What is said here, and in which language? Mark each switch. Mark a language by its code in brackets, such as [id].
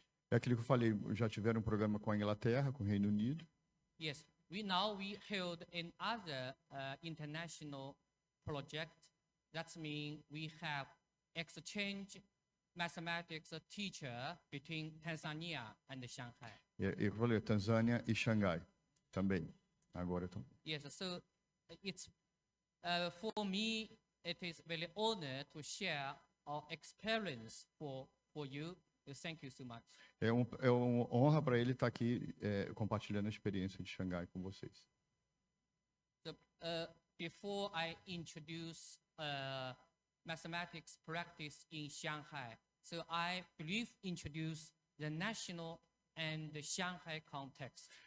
[pt] É aquilo que eu falei, já tiveram um programa com a Inglaterra, com o Reino Unido. [en] Yes, we held another international project. That means we have exchange mathematics teacher between Tanzania and Shanghai. [pt] Eu falei Tanzânia e Xangai também. Agora então. [en] Yes, so it's for me it is very honor to share our experience for you. Thank you so much. [pt] É uma honra para ele estar aqui compartilhando a experiência de Xangai com vocês. [en] So, before I introduce mathematics practice in Shanghai, so I introduce the national and the Shanghai context.